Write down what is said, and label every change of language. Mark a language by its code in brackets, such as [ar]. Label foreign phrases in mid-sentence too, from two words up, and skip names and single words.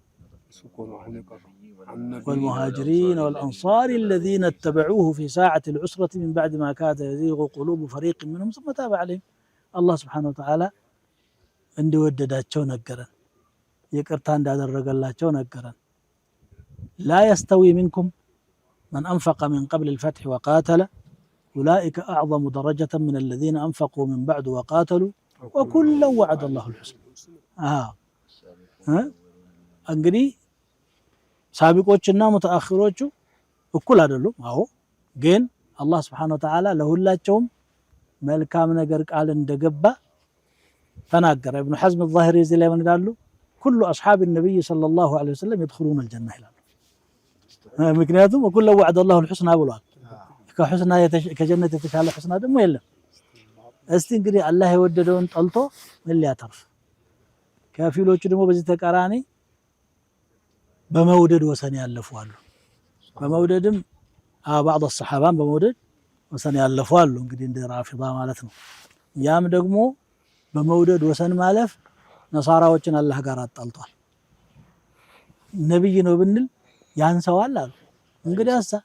[ar] والمهاجرين والأنصار الذين اتبعوه في ساعة العسرة من بعد ما كاد يزيغ قلوب فريق منهم ثم تاب عليهم الله سبحانه وتعالى عند ودداتቸው [am] ነገረን ይቅርታ እንዳደረገላቸው ነገረን [ar] لا يستوي منكم من أنفق من قبل الفتح وقاتل أولئك أعظم درجة من الذين أنفقوا من بعد وقاتلوا وكلا وعد الله الحسنى [am] እንግዲህ ሳቢቆችና ሙተአኺሮቹ እኩል አይደሉም አዎ ግን አላህ [ar] سبحانه وتعالى [am] ለሁላቸውም መልካም ነገር ቃል እንደገባ ተናገረ ኢብኑ ሐዝም الظاهري እዚህ ላይ ምን ይላሉ [ar] كل أصحاب النبي صلى الله عليه وسلم يدخلون الجنة [am] ይላሉ ምክንያቱም [ar] وكلا وعد الله [am] الحسنى ብሏል ከሁስና ከጀነት የተሻለ ሁስና ደግሞ የለም እስቲ እንግዲህ አላህ የወደደውን ጠልቶ ምን ሊያተርፍ ከፊሎቹ ደግሞ በዚህ ተቃራኒ በመውደድ ወሰን ያለፉ አሉ በመውደድም [ar] بعض الصحابه [am] በመውደድ ወሰን ያለፉ አሉ እንግዲህ እንደ ራፊዳ ማለት ነው ያም ደግሞ በመውደድ ወሰን ማለፍ ነሳራዎችን አላህ ጋር አጣልቷል ነብይ ነው ብንል ያንሰዋል አሉ እንግዲያሳ